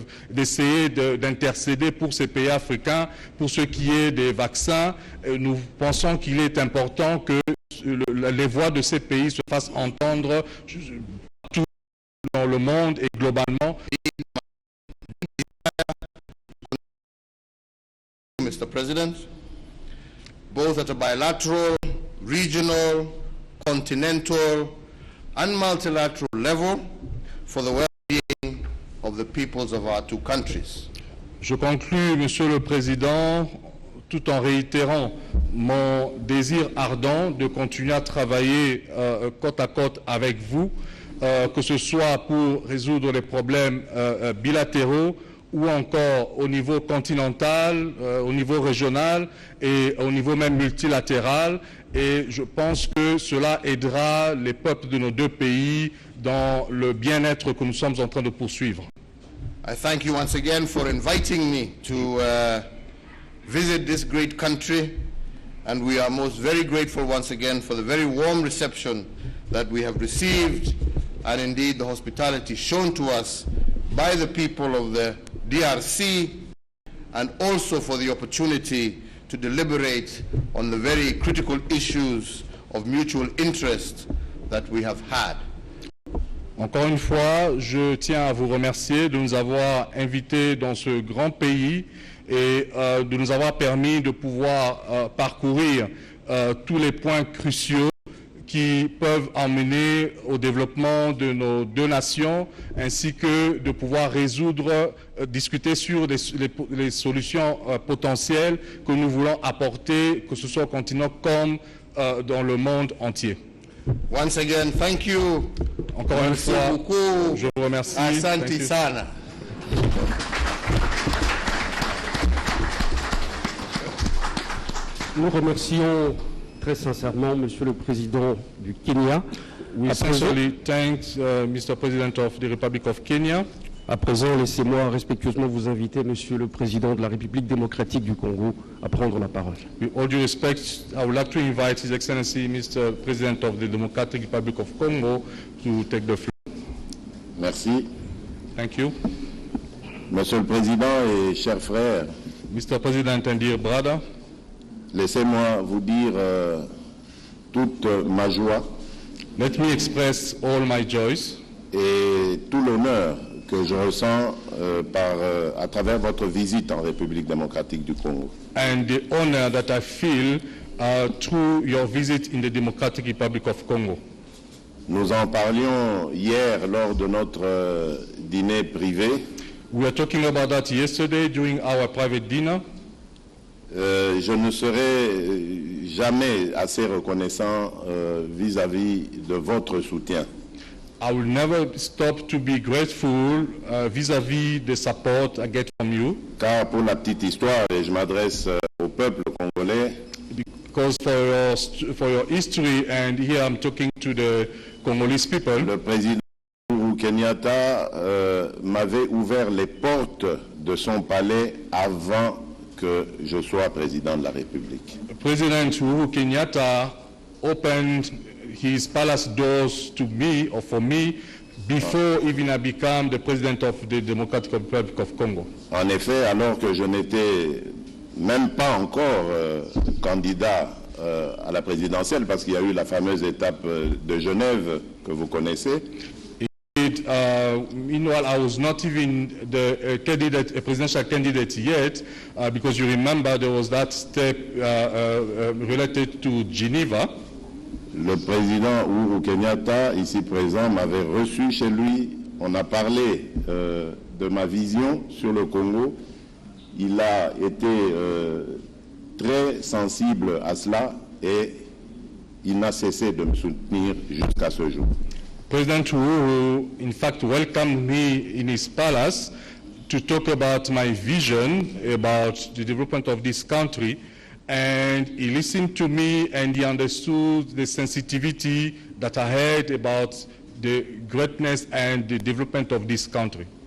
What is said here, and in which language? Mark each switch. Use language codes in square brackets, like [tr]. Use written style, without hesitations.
[fr] d'essayer d'intercéder pour ces pays africains, pour ce qui est des vaccins, nous pensons qu'il est important que les voix de ces pays se fassent entendre partout dans le monde et globalement. [en] Mr. President, both at a bilateral, regional, continental, and multilateral level for the well-being of the peoples of our 2 countries. [fr] Je conclus, Monsieur le Président, tout en réitérant mon désir ardent de continuer à travailler côte à côte avec vous, que ce soit pour résoudre les problèmes bilatéraux ou encore au niveau continental, au niveau régional et au niveau même multilatéral. Et je pense que cela aidera les peuples de nos 2 pays dans le bien-être que nous sommes en train de poursuivre. [en] I thank you once again for inviting me to visit this great country, and we are most very grateful once again for the very warm reception that we have received, and indeed the hospitality shown to us by the people of the DRC, and also for the opportunity to deliberate on the very critical issues of mutual interest that we have had. [fr] Encore une fois, je tiens à vous remercier de nous avoir invités dans ce grand pays et de nous avoir permis de pouvoir parcourir tous les points cruciaux qui peuvent emmener au développement de nos 2 nations, ainsi que de pouvoir résoudre, discuter sur les solutions potentielles que nous voulons apporter, que ce soit au continent comme dans le monde entier. [en] Once again, thank you. [fr] Encore une fois, je vous remercie. [sw] Asante sana. [fr] Nous remercions très sincèrement Monsieur le Président du Kenya. [en] We sincerely thank Mr. President of the Republic of Kenya. [fr] À présent, laissez-moi respectueusement vous inviter, Monsieur le Président de la République démocratique du Congo, à prendre la parole. [en] With all due respect, I would like to invite His Excellency, Mr. President of the Democratic Republic of Congo, to take the floor. [fr] Merci. [en] Thank you. [fr] Monsieur le Président et chers frères, [en] Mr. President and dear brother, [fr] laissez-moi vous dire toute ma joie [en] let me express all my joys [fr] et tout l'honneur que je ressens à travers votre visite en République démocratique du Congo. [en] and the honor that I feel through your visit in the Democratic Republic of Congo. [fr] Nous en parlions hier lors de notre dîner privé. [en] We were talking about that yesterday during our private dinner. [fr] Je ne serai jamais assez reconnaissant vis-à-vis de votre soutien. [en] I will never stop to be grateful vis-à-vis the support I get from you. [fr] Car pour la petite histoire, et je m'adresse au peuple congolais, [en] Because for your history, and here I'm talking to the Congolese people, [fr] le président Uhuru Kenyatta m'avait ouvert les portes de son palais avant que je sois président de la République. [en] President Uhuru Kenyatta opened his palace doors to me or for me before even I became the president of the Democratic Republic of Congo. [fr] En effet, alors que je n'étais même pas encore candidat à la présidentielle, parce qu'il y a eu la fameuse étape de Genève que vous connaissez. [en] Meanwhile, I was not even a presidential candidate yet, because you remember there was that step related to Geneva. [fr] Le président Uhuru Kenyatta, ici présent, m'avait reçu chez lui. On a parlé de ma vision sur le Congo. Il a été très sensible à cela et il n'a cessé de me soutenir jusqu'à ce jour. [en] President Uhuru, in fact, welcomed me in his palace to talk about my vision about the development of this country, and he listened to me and he understood the sensitivity that I had about the greatness and the development of this country.